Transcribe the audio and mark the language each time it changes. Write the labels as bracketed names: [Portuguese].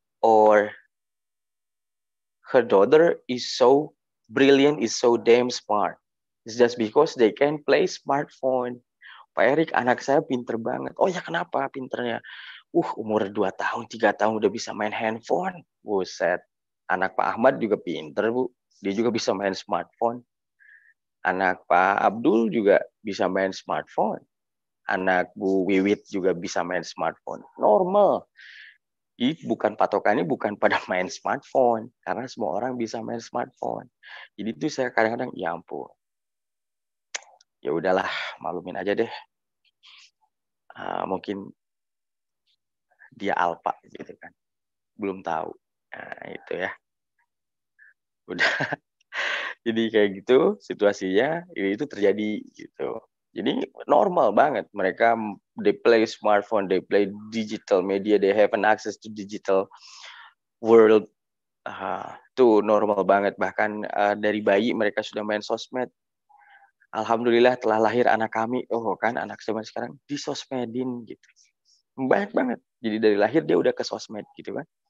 [English] or her daughter is so brilliant, is so damn smart. It's just because they can play smartphone. [Indonesian] Pak Erik, anak saya pinter banget. Oh ya, kenapa pinternya? Umur 2 tahun, 3 tahun udah bisa main handphone. Buset. Anak Pak Ahmad juga pinter, Bu. Dia juga bisa main smartphone. Anak Pak Abdul juga bisa main smartphone. Anak Bu Wiwit juga bisa main smartphone. Normal. Bukan patokannya bukan pada main smartphone. Karena semua orang bisa main smartphone. Jadi itu saya kadang-kadang, ya ampun. Ya udahlah, maklumin aja deh. Mungkin dia alpa gitu kan. Belum tahu. Nah, itu ya. Udah. Jadi kayak gitu situasinya, itu terjadi gitu. Jadi normal banget mereka, [English] they play smartphone, they play digital media, they have an access to digital world. [Indonesian] Tuh normal banget. Bahkan dari bayi mereka sudah main sosmed. Alhamdulillah telah lahir anak kami, kan anak zaman sekarang di sosmedin gitu. Banyak banget. Jadi dari lahir dia udah ke sosmed gitu kan.